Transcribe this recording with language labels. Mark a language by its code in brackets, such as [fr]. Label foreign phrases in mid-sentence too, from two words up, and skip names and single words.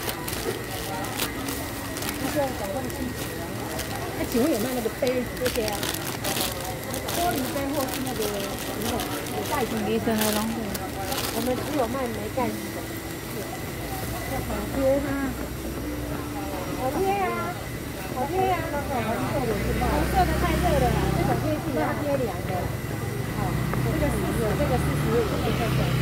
[zh] 请问有卖那个杯这些啊？玻璃杯或是那个有盖子？ [tl] Isa na lang po. [zh] 我们只有卖没盖子的。好贴啊！好贴啊！好贴啊！红色的太热了啦，这种贴是要贴凉的。好，这个45，这个45，这个小对。